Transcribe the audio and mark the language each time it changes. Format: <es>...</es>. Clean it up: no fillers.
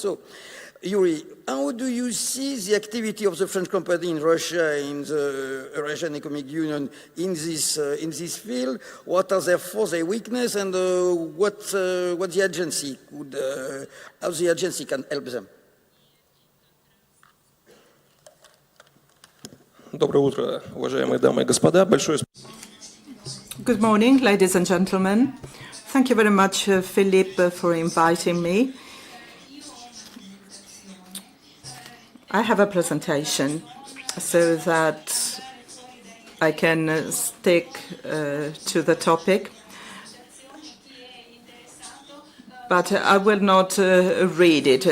<en>So, Yuri, how do you see the activity of the French company in Russia, in the Eurasian Economic Union, in this field? What are therefore their weaknesses, and what the agency could, how the agency can help them?</en> <ru>Доброе утро, уважаемые дамы и господа. Большое спасибо.</ru> <en>Good morning, ladies and gentlemen. Thank you very much, Philippe, for inviting me. I have a presentation so that I can stick to the topic, but I will not read it.</en>